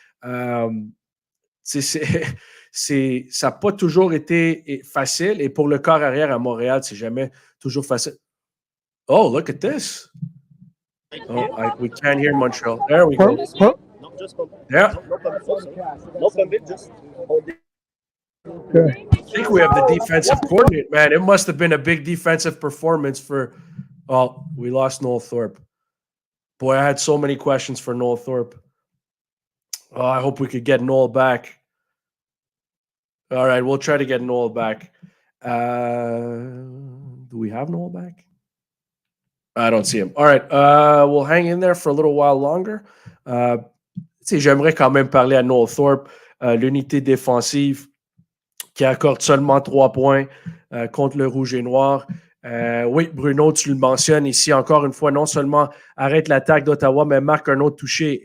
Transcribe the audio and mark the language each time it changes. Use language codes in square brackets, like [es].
[fr] Ça n'a pas toujours été facile. Et pour le corps arrière à Montréal, c'est jamais toujours facile. [en] Oh, look at this. Oh, we can't hear Montreal. There we go. Yeah. I think we have the defensive coordinator. Man, it must have been a big defensive performance for... Oh, we lost Noel Thorpe. Boy, I had so many questions for Noel Thorpe. Oh, I hope we could get Noel back. All right, we'll try to get Noel back. Do we have Noel back? I don't see him. All right, we'll hang in there for a little while longer. [fr] J'aimerais quand même parler à Noel Thorpe, l'unité défensive qui accorde seulement 3 points contre le Rouge et Noir. Oui, Bruno, tu le mentionnes ici encore une fois, non seulement arrête l'attaque d'Ottawa, mais marque un autre touché.